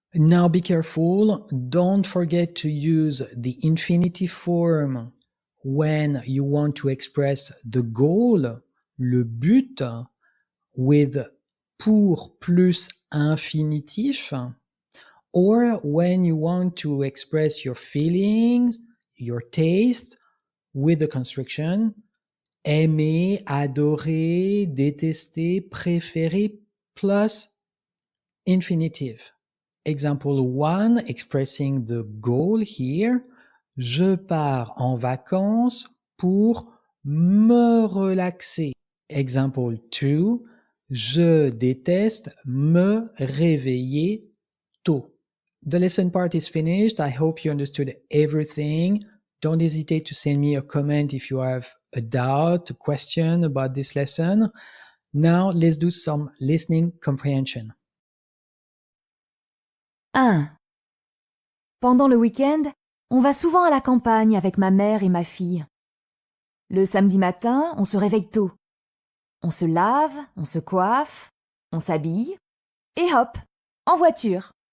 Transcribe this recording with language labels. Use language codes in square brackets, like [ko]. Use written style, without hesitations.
[en] Now be careful, don't forget to use the infinitive form when you want to express the goal, [fr] le but, [en] with pour plus infinitif, or when you want to express your feelings, your taste, with the construction aimer, adorer, détester, préférer, plus infinitive. Example 1, expressing the goal here. [fr] Je pars en vacances pour me relaxer. [en] Example 2, [fr] je déteste me réveiller tôt. [en] The lesson part is finished. I hope you understood everything. Don't hesitate to send me a comment if you have a doubt, a question about this lesson. Now, let's do some listening comprehension. 1. [fr] Pendant le week-end, on va souvent à la campagne avec ma mère et ma fille. Le samedi matin, on se réveille tôt. On se lave, on se coiffe, on s'habille, et hop, en voiture.